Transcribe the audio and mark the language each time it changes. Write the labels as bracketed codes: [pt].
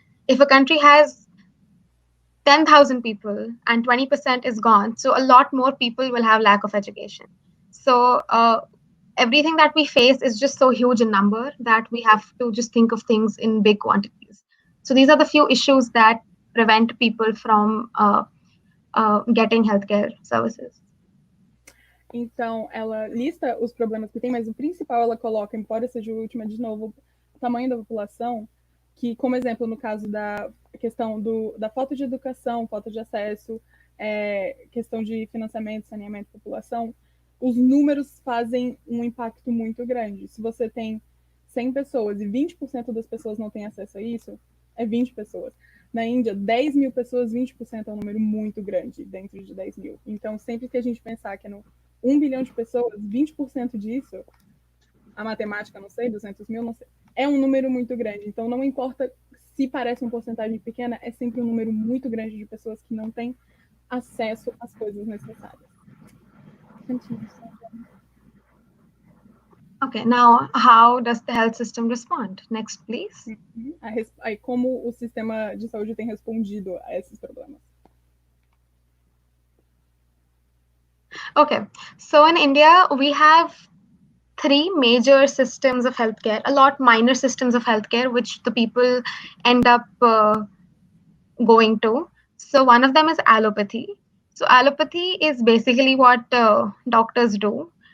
[en] If a country has 10,000 people and 20% is gone, so a lot more people will have lack of education. So everything that we face is just so huge in number that we have to just think of things in big quantities. So these are the few issues that prevent people from getting healthcare services. [pt] Então, ela lista os problemas que tem, mas o principal ela coloca, embora seja o último, de novo, o tamanho da população, que, como exemplo, no caso da questão da falta de educação, falta de acesso, questão de financiamento, saneamento da população, os números fazem um impacto muito grande. Se você tem 100 pessoas e 20% das pessoas não têm acesso a isso, é 20 pessoas. Na Índia, 10 mil pessoas, 20% é um número muito grande dentro de 10 mil. Então, sempre que a gente pensar que é no 1 bilhão de pessoas, 20% disso, a matemática, não sei, 200 mil, não sei, é um número muito grande. Então, não importa se parece uma porcentagem pequena, é sempre um número muito grande de pessoas que não têm acesso às coisas necessárias. [en] Okay, Okay, now how does the health system respond? Next, please. [pt] Aí, como o sistema de saúde tem respondido a esses problemas? [en] Okay, so in India, we have three major systems of healthcare, a lot minor systems of healthcare, which the people end up going to. So one of them is allopathy. So allopathy is basically what doctors do.